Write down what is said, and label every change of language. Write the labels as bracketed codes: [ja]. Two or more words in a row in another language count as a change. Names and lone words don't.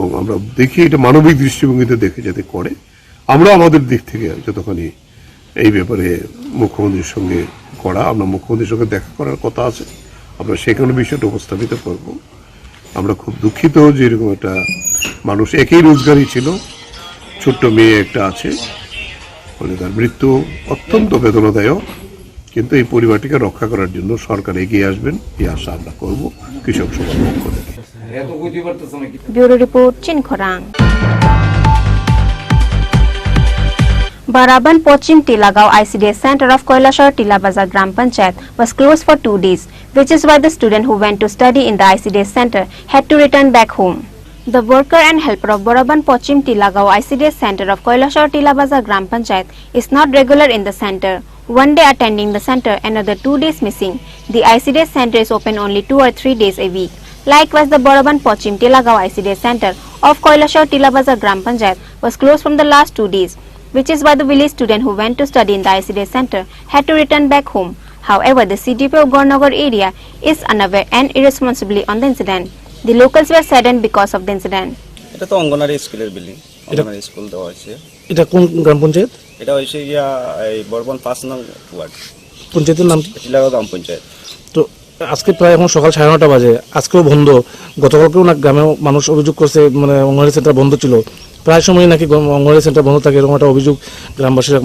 [bn] আমরা দেখি এটা মানবিক দৃষ্টিভঙ্গিতে দেখে যাতে করে আমরা আমাদের দিক থেকে যতখানি এই ব্যাপারে মুখ্যমন্ত্রীর সঙ্গে আমরা মুখ্যমন্ত্রীর সঙ্গে দেখা করার কথা আছে আমরা সেখানে বিষয়টা উপস্থাপিত করব আমরা খুব দুঃখিত যে এরকম একটা মানুষ একই রোজগারই ছিল ছোট্ট মেয়ে একটা আছে ফলে তার মৃত্যু অত্যন্ত বেদনাদায়ক কিন্তু এই পরিবারটিকে রক্ষা করার জন্য সরকার এগিয়ে আসবেন এই আশা আমরা করব কৃষক সভার পক্ষ থেকে। [en] Bureau Report, Chini Khorang. Baraban Pochim Tilagaon ICDS Center of Koilashar Tilabazar Gram Panchayat was closed for 2 days, which is why the student who went to study in the ICDS center had to return back home. The worker and helper of Baraban Pochim Tilagaon ICDS Center of Koilashar Tilabazar Gram Panchayat is not regular in the center. One day attending the center, another 2 days missing. The ICDS center is open only 2 or 3 days a week. Likewise, the Baraban Pochim Tilagaon ICDS Center of Koilashar Tilabazar Gram Panchayat was closed from the last 2 days, which is why the village student who went to study in the ICDS center had to return back home. However, the CDP of Gornagar area is unaware and irresponsibly on the incident. The locals were saddened because of the incident. [bn] এটা তো অঙ্গনারী স্কুলের বিল্ডিং, অঙ্গনারী স্কুল দেওয়া হয়েছে। এটা কোন গ্রাম পঞ্চায়েত? এটা হচ্ছে গিয়া এই বরবন 5 নং ওয়ার্ড। পঞ্চায়েতের নাম কি? টিলাগাঁও গ্রাম পঞ্চায়েত। তো আজকে প্রায় এখন সকাল 9:30 বাজে, আজকেও বন্ধ, গতকালকেও না গ্রামে মানুষ অভিযোগ করছে মানে অঙ্গনারী সেন্টার বন্ধ ছিল, প্রায় সময় নাকি অঙ্গনারী সেন্টার বন্ধ থাকে এরকম একটা অভিযোগ গ্রামবাসীরা।